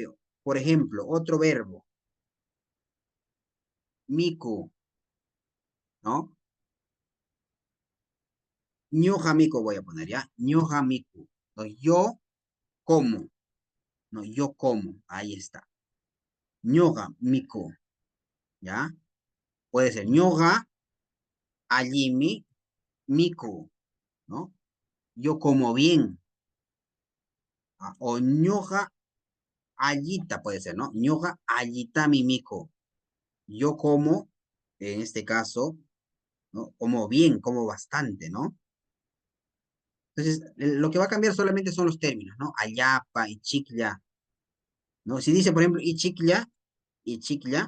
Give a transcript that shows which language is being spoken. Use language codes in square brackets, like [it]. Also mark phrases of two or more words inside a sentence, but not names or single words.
[es] Por ejemplo, otro verbo, miku, ¿no? [qu] Ñoja miku [es] voy a poner, ¿ya? [qu] Ñoja miku. [es] Entonces, yo como, no, yo como, ahí está. [qu] Ñoja miku, ¿ya? [es] Puede ser [qu] ñoga, allimi, miku, [es] ¿no? Yo como bien. O [qu] ñoga, allita [es] puede ser, ¿no? [qu] Ñoga, allita mi miku. [es] Yo como, en este caso, ¿no? Como bien, como bastante, ¿no? Entonces, lo que va a cambiar solamente son los términos, ¿no? Ayapa y chicla, ¿no? Si dice, por ejemplo, y chicla,